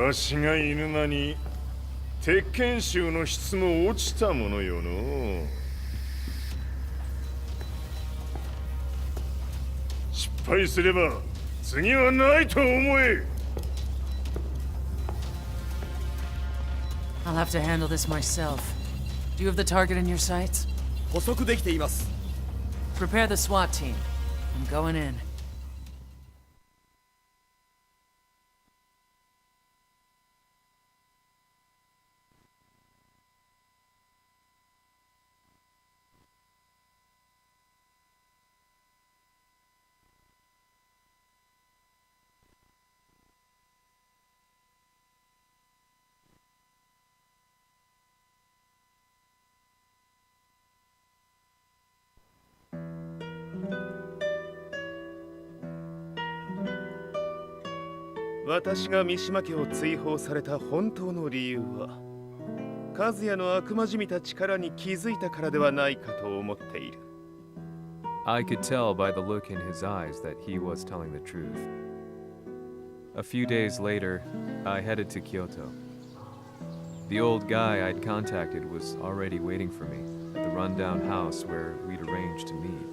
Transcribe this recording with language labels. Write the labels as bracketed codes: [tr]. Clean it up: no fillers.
[ja] わしが犬間に鉄拳集の質も落ちたものよの。失敗すれば次はないと思え。 [en] I'll have to handle this myself. Do you have the target in your sights? [ja] 捕捉できています。 [en] Prepare the SWAT team. I'm going in. [ja] 「私が三島家を追放された本当の理由は和也の悪魔じみた力に気づいたからではないかと思っている。 [en] I could tell by the look in his eyes that he was telling the truth. A few days later, I headed to Kyoto. The old guy I'd contacted was already waiting for me at the rundown house where we'd arranged to meet.